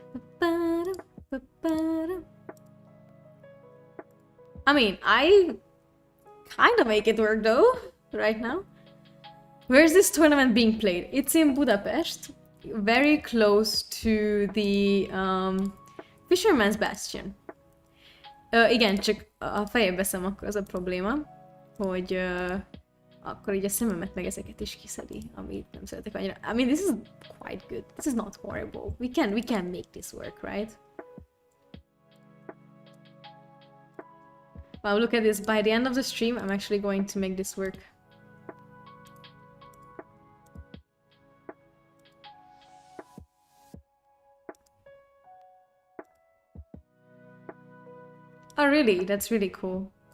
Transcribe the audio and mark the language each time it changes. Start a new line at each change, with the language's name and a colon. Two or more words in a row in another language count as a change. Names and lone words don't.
English: I mean, I kind of make it work though, right now. Where is this tournament being played? It's in Budapest, very close to the Fisherman's Bastion.
Hungarian: Igen, csak a fejébe veszem, akkor az a probléma, hogy akkor így a szememet meg ezeket is kiszedi, amit nem szeretek annyira.
English: I mean, this is quite good. This is not horrible. We can make this work, right? Wow, look at this. By the end of the stream, I'm actually going to make this work. Oh, really? That's really cool.